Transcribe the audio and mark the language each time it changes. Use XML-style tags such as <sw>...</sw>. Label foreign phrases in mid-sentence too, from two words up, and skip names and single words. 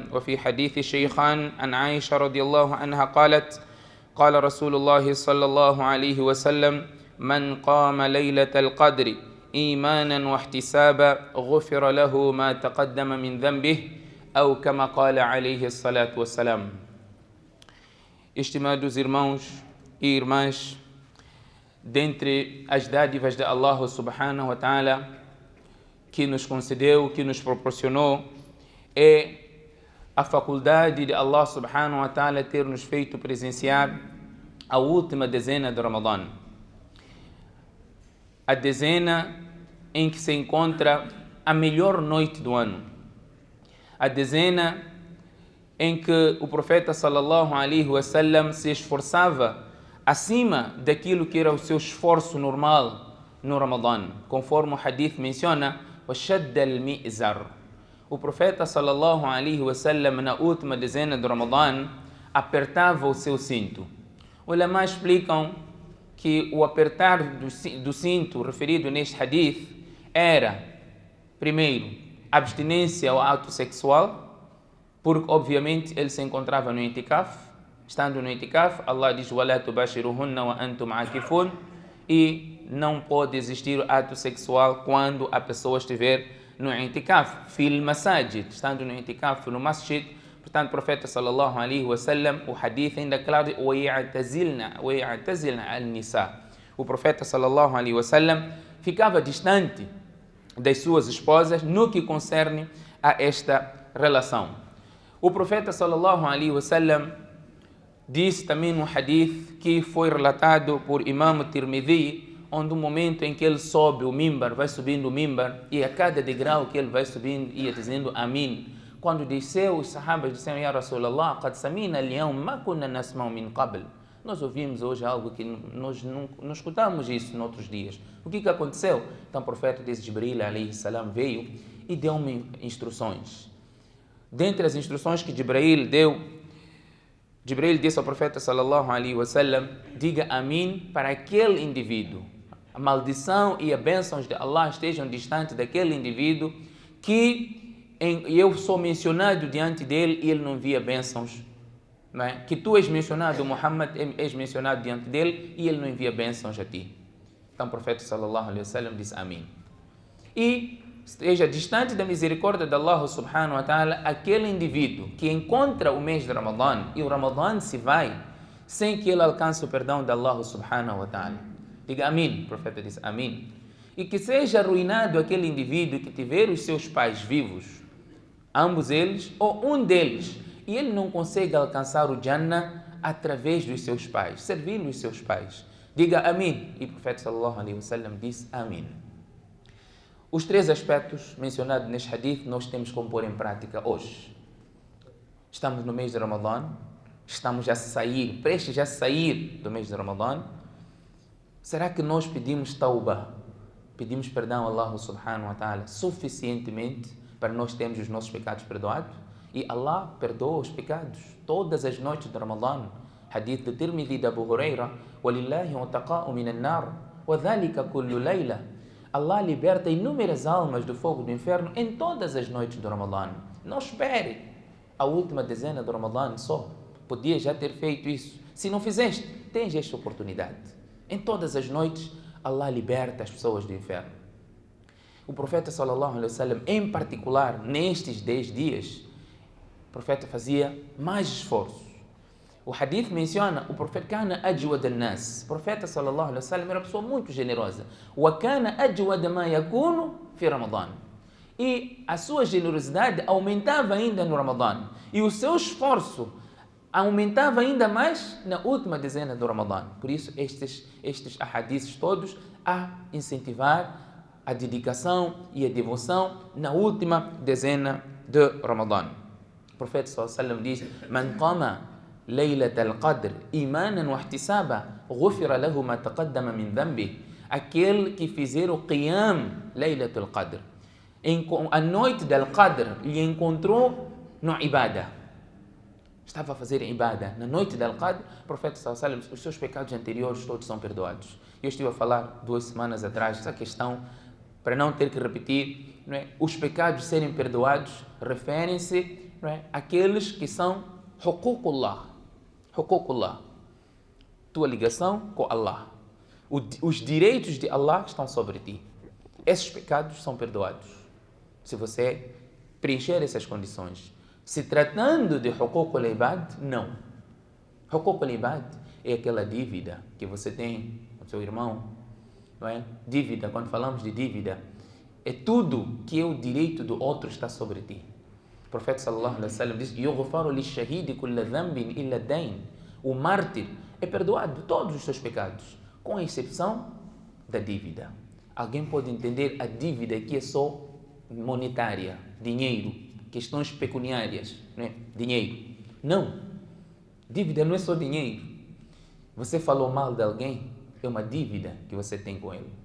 <ar>وفي حديث الشيخان عن عائشة رضي الله عنها قالت قال رسول الله صلى الله عليه وسلم من قام ليلة القدر إيمانا واحتسابا غفر له ما تقدم من ذنبه أو كما قال عليه الصلاة والسلام.</ar> <pt>Estimados irmãos e irmãs, dentre as dádivas de Allah</pt> <ar>سبحانه وتعالى</ar> <pt>que nos concedeu, que nos proporcionou, é a faculdade de Allah</pt> <ar>سبحانه وتعالى</ar> <pt>ter nos feito presenciar a última dezena de Ramadã. A dezena em que se encontra a melhor noite do ano. A dezena em que o profeta</pt> <ar>صلى الله عليه وسلم</ar> <pt>se esforçava acima daquilo que era o seu esforço normal no Ramadã. Conforme o hadith menciona,</pt> <ar>وَشَدَّ الْمِئْزَرِ.</ar> <pt>O profeta</pt> <ar>صلى الله عليه وسلم</ar> <pt>na última dezena do Ramadã apertava o seu cinto. Os ulama explicam que o apertar do cinto referido neste hadith era, primeiro, abstinência ao ato sexual, porque obviamente ele se encontrava no itikaf. Estando no itikaf, Allah diz</pt> <ar>وَلَا تُبَاشِرُهُنَّ وَأَنْتُمْ عَاكِفُونَ,</ar> <pt>e não pode existir ato sexual quando a pessoa estiver no itikaf.</pt> <ar>في المساجد,</ar> <pt>estando no itikaf no masjid. Portanto, o profeta</pt> <ar>صلى الله عليه وسلم,</ar> <pt>o hadith ainda claro,</pt> <ar>وَيَعْتَزِلْنَا النِّسَاء.</ar> <pt>O profeta</pt> <ar>صلى الله عليه وسلم</ar> <pt>ficava distante das suas esposas no que concerne a esta relação. O profeta</pt> <ar>صلى الله عليه وسلم</ar> <pt>disse também no hadith que foi relatado por Imam Tirmidhi, onde no momento em que ele sobe o mimbar, vai subindo o mimbar, e a cada degrau que ele vai subindo, ia dizendo Amin. Quando desceu, os sahabas disseram,</pt> <ar>يا رسول الله قد سمعنا اليوم ما كنا نسمع من قبل.</ar> <pt>Nós ouvimos hoje algo que nós não escutamos isso em outros dias. O que aconteceu? Então o profeta disse, Jibril</pt> <ar>عليه السلام</ar> <pt>veio e deu-me instruções. Dentre as instruções que Jibril disse ao profeta</pt> <ar>صلى الله عليه وسلم,</ar> <pt>diga Amin para aquele indivíduo. A maldição e as bênçãos de Allah estejam distantes daquele indivíduo que eu sou mencionado diante dele e ele não via bênçãos. Não é? Que tu és mencionado, Muhammad és mencionado diante dele e ele não envia bênçãos a ti. Então o profeta</pt> <ar>صلى الله عليه وسلم</ar> <pt>disse Amin. E esteja distante da misericórdia de Allah</pt> <ar>سبحانه وتعالى</ar> <pt>aquele indivíduo que encontra o mês de Ramadã e o Ramadã se vai sem que ele alcance o perdão de Allah</pt> <ar>سبحانه وتعالى.</ar> <pt>Diga Amin, o profeta disse Amin. E que seja arruinado aquele indivíduo que tiver os seus pais vivos, ambos eles ou um deles, e ele não consegue alcançar o Jannah através dos seus pais, servindo os seus pais. Diga Amin. E o profeta</pt> <ar>صلى الله عليه وسلم</ar> <pt>disse Amin. Os três aspectos mencionados neste hadith nós temos como pôr em prática hoje. Estamos no mês de Ramadã, estamos a sair, prestes a sair do mês de Ramadã, Será que nós pedimos tauba, pedimos perdão a Allah</pt> <ar>سبحانه وتعالى</ar> <pt>suficientemente para nós termos os nossos pecados perdoados? E Allah perdoa os pecados todas as noites de Ramadã. Hadith de Tirmidhi de Abu Huraira:</pt> <ar>وَلِلَّهِ وَتَقَاءُ مِنَ النَّارِ وَذَلِكَ كُلُّ لَيْلَةٍ.</ar> <pt>Allah liberta inúmeras almas do fogo do inferno em todas as noites do Ramadã. Não espere a última dezena do Ramadã só. Podia já ter feito isso. Se não fizeste, tens esta oportunidade. Em todas as noites, Allah liberta as pessoas do inferno. O profeta</pt> <ar>صلى الله عليه وسلم,</ar> <pt>em particular, nestes 10 dias, o profeta fazia mais esforço. O hadith menciona, o profeta</pt> <ar>كان أجود الناس.</ar> <pt>O profeta</pt> <ar>صلى الله عليه وسلم</ar> <pt>era uma pessoa muito generosa.</pt> <ar>وكان أجود ما يكون في رمضان.</ar> <pt>E a sua generosidade aumentava ainda no Ramadã. E o seu esforço aumentava ainda mais na última dezena do Ramadã. Por isso, estes ahadiths todos a incentivar a dedicação e a devoção na última dezena de Ramadã. O profeta</pt> <ar>صلى الله عليه وسلم diz: من قام ليلة القدر إيمانا واحتسابا غفر له ما تقدم من ذنبه.</ar> <pt>Aquele que fizer o</pt> <ar>قيام ليلة القدر,</ar> <pt>a noite del Qadr, lhe encontrou no ibadah. Estava a fazer ibadah. Na noite del Qadr, o profeta</pt> <ar>صلى الله عليه وسلم,</ar> <pt>os seus pecados anteriores todos são perdoados. Eu estive a falar 2 semanas atrás essa questão, para não ter que repetir, não é? Os pecados serem perdoados referem-se, não é, àqueles que são huququllah. Huququllah, tua ligação com Allah. Os direitos de Allah estão sobre ti. Esses pecados são perdoados se você preencher essas condições. Se tratando de</pt> <ar>حقوق العباد,</ar> <pt>não.</pt> <ar>حقوق العباد</ar> <pt>é aquela dívida que você tem com seu irmão, não é? Dívida, quando falamos de dívida, é tudo que é o direito do outro está sobre ti. O profeta</pt> <ar>صلى الله عليه وسلم diz: "يغفر للشهيد كل ذنب إلا الدين."</ar> <pt>O mártir é perdoado todos os seus pecados, com exceção da dívida. Alguém pode entender a dívida aqui é só monetária, dinheiro, questões pecuniárias, não é? Dinheiro. Não. Dívida não é só dinheiro. Você falou mal de alguém, é uma dívida que você tem com ele.</pt>